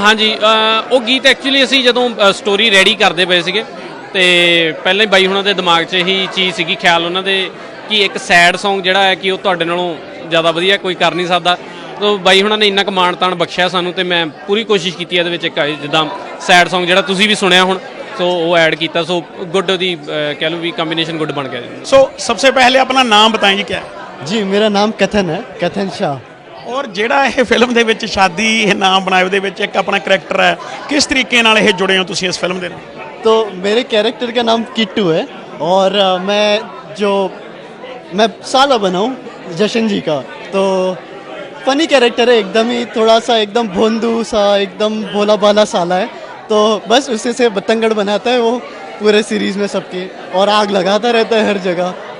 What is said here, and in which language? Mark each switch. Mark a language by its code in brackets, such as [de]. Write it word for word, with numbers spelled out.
[pa] ਹਾਂਜੀ, ਅ, ਉਹ ਗੀਤ ਐਕਚੁਅਲੀ ਅਸੀਂ ਜਦੋਂ ਸਟੋਰੀ ਰੈਡੀ ਕਰਦੇ ਪਏ ਸੀਗੇ ਤੇ ਪਹਿਲਾਂ ਹੀ ਬਾਈ ਹੁਣਾਂ ਦੇ ਦਿਮਾਗ 'ਚ ਇਹੀ ਚੀਜ਼ ਸੀਗੀ, ਖਿਆਲ ਉਹਨਾਂ ਦੇ ਕਿ ਇੱਕ ਸੈਡ Song ਜਿਹੜਾ ਹੈ ਕਿ ਉਹ ਤੁਹਾਡੇ ਨਾਲੋਂ ਜ਼ਿਆਦਾ ਵਧੀਆ ਕੋਈ ਕਰ ਨਹੀਂ ਸਕਦਾ। ਤੋ ਬਾਈ ਹੁਣਾਂ ਨੇ ਇੰਨਾ ਕੁ ਮਾਣ ਤਾਣ ਬਖਸ਼ਿਆ ਸਾਨੂੰ, ਤੇ ਮੈਂ ਪੂਰੀ ਕੋਸ਼ਿਸ਼ ਕੀਤੀ ਇਹਦੇ ਵਿੱਚ ਇੱਕ ਜਿੱਦਾਂ ਸੈਡ Song ਜਿਹੜਾ ਤੁਸੀਂ ਵੀ ਸੁਣਿਆ ਹੁਣ, ਸੋ ਉਹ ਐਡ ਕੀਤਾ। ਸੋ ਗੁੱਡ ਉਹਦੀ ਅ, ਕਹਿ ਲਓ ਵੀ ਕੰਬੀਨੇਸ਼ਨ ਗੁੱਡ ਬਣ ਗਿਆ ਜੀ। [hi] ਸੋ ਸਭ ਤੋਂ ਪਹਿਲੇ ਆਪਣਾ ਨਾਮ ਬਤਾਏ ਜੀ ਕਿਆ ਹੈ, जी मेरा नाम कथन है, कथन शाह। [pa] ਔਰ ਜਿਹੜਾ ਇਹ ਫਿਲਮ ਦੇ ਵਿੱਚ ਸ਼ਾਦੀ ਇਹ ਨਾਮ ਬਣਾਏ ਦੇ ਵਿੱਚ ਇੱਕ ਆਪਣਾ ਕਰੈਕਟਰ ਹੈ, ਕਿਸ ਤਰੀਕੇ ਨਾਲ ਇਹ ਜੁੜੇ ਹੋ ਤੁਸੀਂ ਇਸ ਫਿਲਮ ਦੇ ਨਾਲ? [hi] तो मेरे कैरेक्टर का नाम किट्टू है, और अ, मैं जो मैं साला बनाऊं जशन जी का, तो फनी कैरेक्टर है, एकदम ही थोड़ा सा एकदम भोंदू सा, एकदम भोला भाला साला है। तो बस उसे से बतंगड़ बनाता है वो पूरे सीरीज़ में सबके, और आग लगाता रहता है हर जगह।